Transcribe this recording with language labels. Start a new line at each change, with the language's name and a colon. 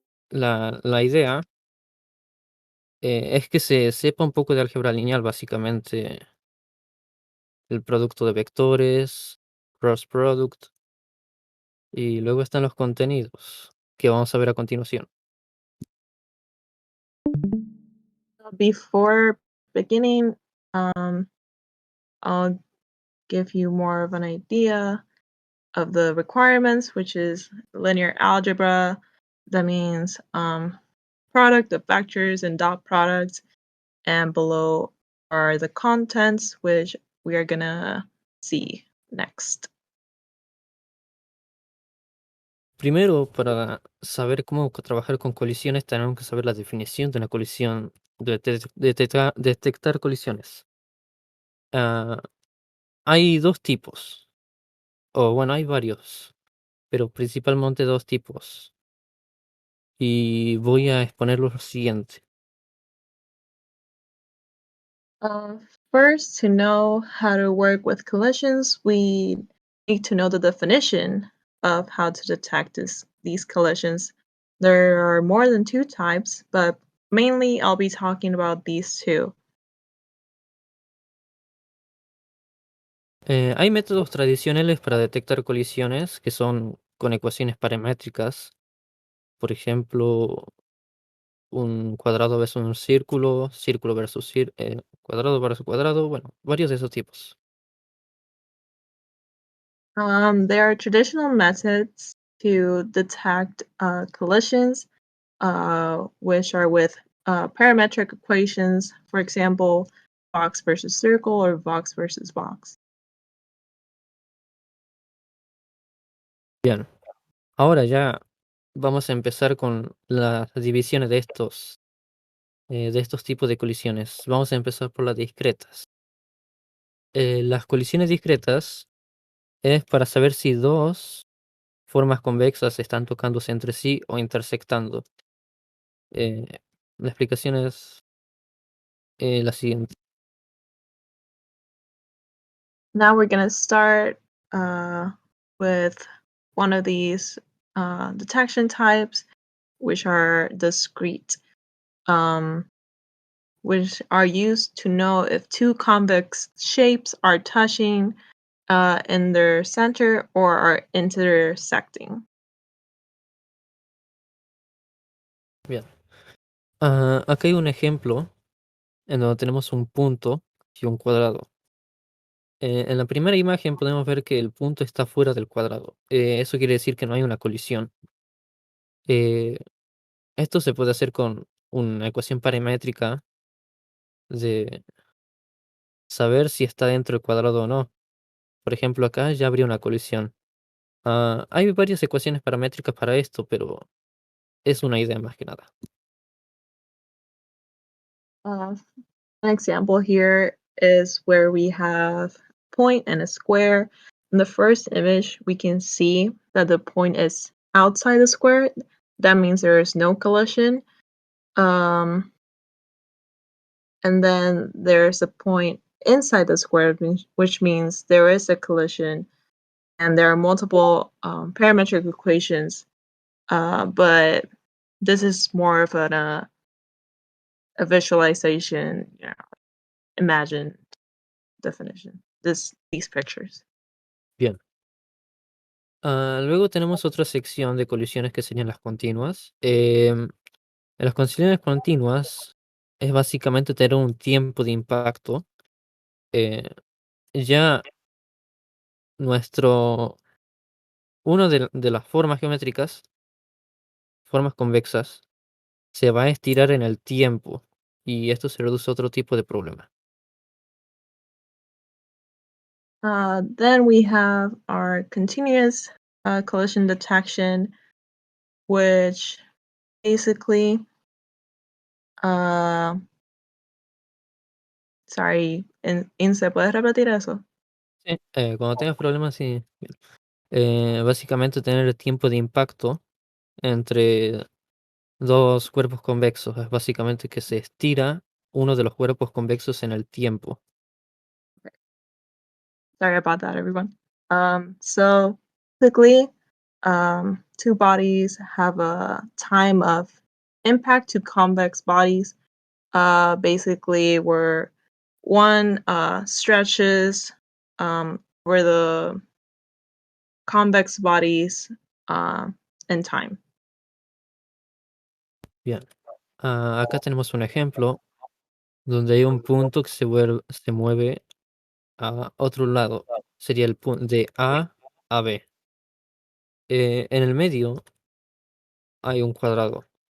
Spanish: La idea es que se sepa un poco de álgebra lineal, básicamente el producto de vectores, cross product, y luego están los contenidos que vamos a ver a continuación.
English: Before beginning, I'll give you more of an idea of the requirements, which is linear algebra. That means product of vectors and dot products, and below are the contents, which we are gonna see next.
Spanish: Primero, para saber cómo trabajar con colisiones, tenemos que saber la definición de una colisión, detectar colisiones. Hay dos tipos, o bueno, hay varios, pero principalmente dos tipos. Y voy a exponer lo siguiente.
English: First, to know how to work with collisions, we need to know the definition of how to detect these collisions. There are more than two types, but mainly I'll be talking about these two.
Spanish: Hay métodos tradicionales para detectar colisiones que son con ecuaciones paramétricas. Por ejemplo, un cuadrado versus un círculo, círculo versus cuadrado versus cuadrado, bueno, varios de esos tipos.
English: There are traditional methods to detect collisions, which are with parametric equations, for example, box versus circle or box versus box.
Spanish: Bien, ahora ya vamos a empezar con las divisiones de estos tipos de colisiones. Vamos a empezar por las discretas. Las colisiones discretas es para saber si dos formas convexas están tocándose entre sí o intersectando. Eh, la explicación es la siguiente.
English: Now we're going to start with one of these detection types, which are discrete, which are used to know if two convex shapes are touching in their center or are intersecting.
Spanish: Bien. Acá hay un ejemplo en donde tenemos un punto y un cuadrado. En la primera imagen podemos ver que el punto está fuera del cuadrado. Eso quiere decir que no hay una colisión. Eh, Esto se puede hacer con una ecuación paramétrica de saber si está dentro del cuadrado o no. Por ejemplo, acá ya habría una colisión. Hay varias ecuaciones paramétricas para esto, pero es una idea más que nada.
English: An example here is where we have a point and a square. In the first image, we can see that the point is outside the square. that means there is no collision. And then there's a point inside the square, which means there is a collision, and there are multiple parametric equations. But this is more of a visualization, imagine definition. These pictures.
Spanish: Bien. Luego tenemos otra sección de colisiones que serían las continuas. En las colisiones continuas es básicamente tener un tiempo de impacto. eh, ya nuestro, uno de las formas geométricas, formas convexas, se va a estirar en el tiempo y esto se reduce a otro tipo de problema.
English: Then we have our continuous collision detection, which basically, uh, sorry, Ince,
Spanish: ¿puedes repetir eso? Sí, cuando tengas problemas, sí. Bien. Básicamente tener el tiempo de impacto entre dos cuerpos convexos es básicamente que se estira uno de los cuerpos convexos en el tiempo.
English: Sorry about that, everyone. So basically, two bodies have a time of impact to convex bodies. Basically, where one stretches where the convex bodies uh, in time.
Spanish: Bien. Acá tenemos un ejemplo donde hay un punto que se mueve a otro lado. Sería el punto de A a B. En el medio hay un cuadrado.